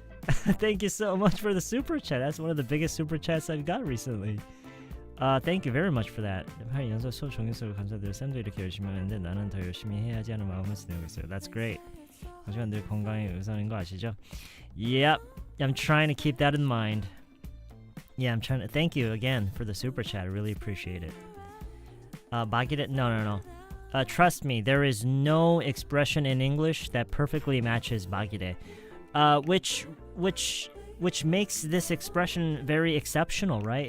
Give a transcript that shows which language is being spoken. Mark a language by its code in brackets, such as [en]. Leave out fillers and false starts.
[en] Thank you so much for the super chat. That's one of the biggest super chats I've got recently. Thank you very much for that. [ko] 연서 수업 정규수업 감사드려요. 쌤도 이렇게 열심히 하는데 나는 더 열심히 해야지 하는 마음을 지니고 있어요. [en] That's great. [ko] 하지만 늘 건강이 우선인 거 아시죠? [en] Yep, I'm trying to keep that in mind. Yeah, I'm trying to. Thank you again for the super chat. I really appreciate it. 마기래? No. Trust me, there is no expression in English that perfectly matches 마기래, which makes this expression very exceptional, right?